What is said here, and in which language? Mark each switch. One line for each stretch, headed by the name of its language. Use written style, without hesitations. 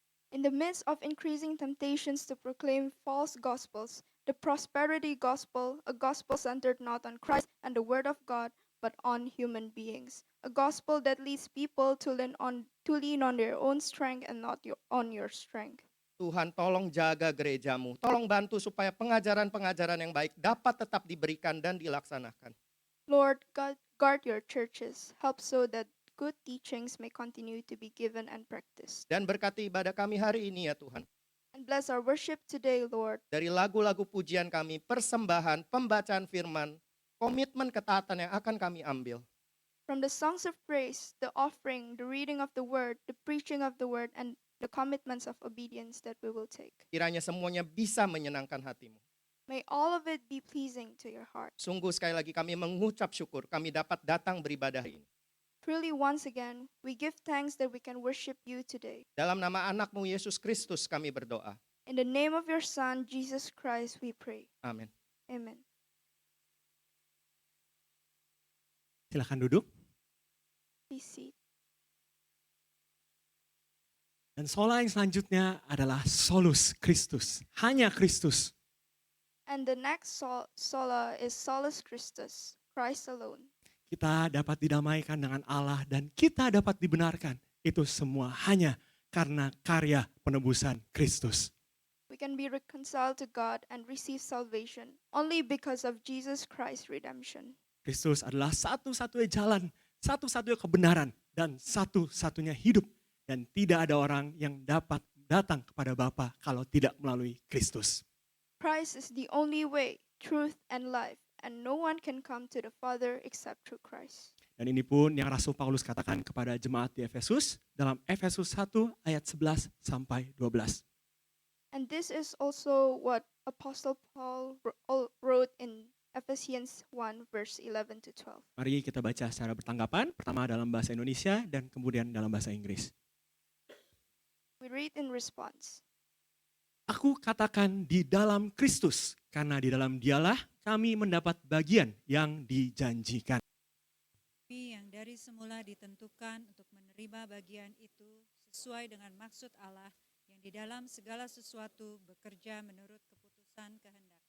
English: In the midst of increasing temptations to proclaim false gospels, the prosperity gospel, a gospel centered not on Christ and the word of God, but on human beings, a gospel that leads people to lean on their own strength and not on your strength.
Indonesian: Tuhan, tolong jaga gereja-Mu, tolong bantu supaya pengajaran-pengajaran yang baik dapat tetap diberikan dan dilaksanakan.
English: Lord, guard your churches, help so that good teachings may continue to be given and practiced.
Indonesian: Dan berkati ibadah kami hari ini ya Tuhan.
English: And bless our worship today, Lord.
Indonesian: Dari lagu-lagu pujian kami, persembahan, pembacaan firman, komitmen ketaatan yang akan kami ambil.
English: From the songs of praise, the offering, the reading of the word, the preaching of the word, and the commitments of obedience that we will take.
Indonesian: Kiranya semuanya bisa menyenangkan hati-Mu.
English: May all of it be pleasing to your heart.
Indonesian: Sungguh sekali lagi kami mengucap syukur, kami dapat datang beribadah ini.
English: Truly once again, we give thanks that we can worship you today.
Indonesian: Dalam nama anak-Mu Yesus Kristus kami berdoa.
English: In the name of your Son, Jesus Christ, we pray.
Indonesian: Amin.
English: Amen.
Indonesian: Silakan duduk.
English: Please seat.
Indonesian: Dan sola yang selanjutnya adalah solus Kristus, hanya Kristus.
English: And the next sola is solus Christus, Christ alone.
Indonesian: Kita dapat didamaikan dengan Allah dan kita dapat dibenarkan. Itu semua hanya karena karya penebusan Kristus.
English: We can be reconciled to God and receive salvation only because of Jesus Christ's redemption.
Indonesian: Kristus adalah satu-satunya jalan, satu-satunya kebenaran, dan satu-satunya hidup. Dan tidak ada orang yang dapat datang kepada Bapa kalau tidak melalui Kristus.
English: Christ is the only way, truth, and life, and no one can come to the Father except through Christ.
Indonesian: Dan ini pun yang Rasul Paulus katakan kepada jemaat di Efesus dalam Efesus 1 ayat 11 sampai 12.
English: And this is also what Apostle Paul wrote in Ephesians 1 verse 11 to 12.
Indonesian: Mari kita baca secara bertanggapan, pertama dalam bahasa Indonesia dan kemudian dalam bahasa Inggris.
English: We read in response.
Indonesian: Aku katakan di dalam Kristus, karena di dalam Dialah kami mendapat bagian yang dijanjikan. Kami yang dari semula ditentukan untuk menerima bagian itu sesuai dengan maksud Allah yang di dalam segala sesuatu bekerja menurut keputusan kehendak.